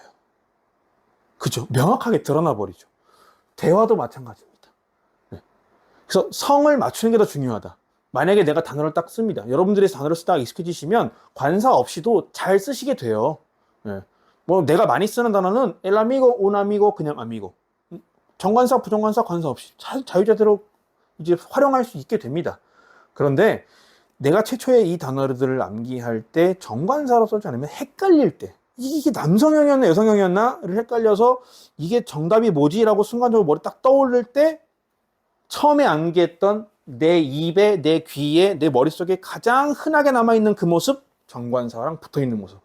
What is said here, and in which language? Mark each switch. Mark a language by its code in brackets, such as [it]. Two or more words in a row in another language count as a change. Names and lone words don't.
[ko] 그죠? 명확하게 드러나 버리죠. 대화도 마찬가지입니다. 네. 그래서 성을 맞추는 게 더 중요하다. 만약에 내가 단어를 딱 씁니다. 여러분들이 단어를 쓰다가 익숙해지시면 관사 없이도 잘 쓰시게 돼요. 네. 뭐 내가 많이 쓰는 단어는 [es] el amigo, un amigo, [ko] 그냥 amigo. 정관사, 부정관사, 관사 없이 자유자재로 이제 활용할 수 있게 됩니다. 그런데 내가 최초에 이 단어들을 암기할 때 정관사로 써지 않으면 헷갈릴 때 이게 남성형이었나 여성형이었나를 헷갈려서 이게 정답이 뭐지라고 순간적으로 머리 딱 떠올릴 때 처음에 암기했던 내 입에, 내 귀에, 내 머릿속에 가장 흔하게 남아있는 그 모습, 정관사랑 붙어있는 모습.